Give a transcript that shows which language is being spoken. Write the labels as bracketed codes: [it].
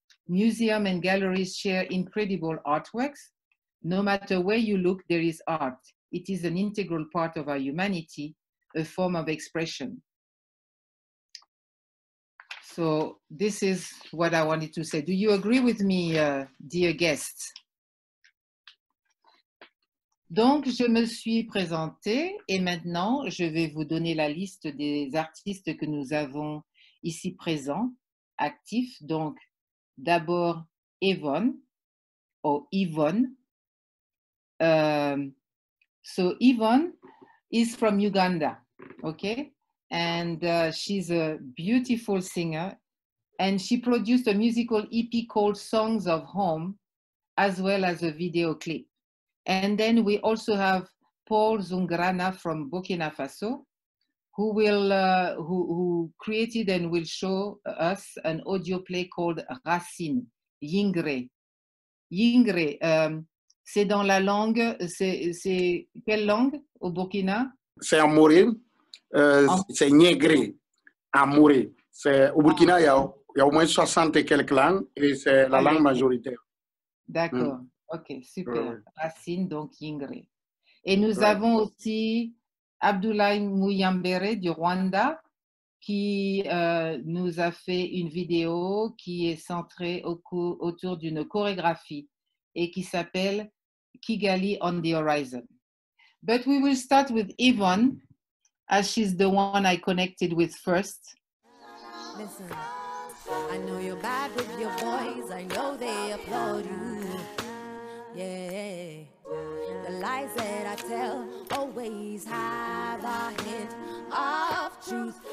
[en] Museums and galleries share incredible artworks. No matter where you look, there is art. It is an integral part of our humanity, a form of expression. So this is what I wanted to say. Do you agree with me, dear guests? [fr] Donc, je me suis présentée et maintenant, je vais vous donner la liste des artistes que nous avons ici présents, actifs. Donc, d'abord, Yvonne, ou Yvonne, [en] So Yvonne is from Uganda, okay? And she's a beautiful singer. And she produced a musical EP called Songs of Home, as well as a video clip. And then we also have Paul Zungrana from Burkina Faso, who created and will show us an audio play called Racine, Yingre. [fr] Yingre, c'est dans la langue, c'est quelle langue au Burkina? C'est Amoré, c'est Niégré, Amoré. Au Burkina, il y a au moins 60 et quelques langues et c'est la langue majoritaire. D'accord, ok, super. Racine, donc Yingre. Et nous avons aussi Abdoulaye Mouyambere du Rwanda qui nous a fait une vidéo qui est centrée autour d'une chorégraphie et qui s'appelle Kigali on the Horizon. [en] But we will start with Yvonne, as she's the one I connected with first. Listen, I know you're bad with your boys, I know they applaud you. Yeah, the lies that I tell always have a hint of truth.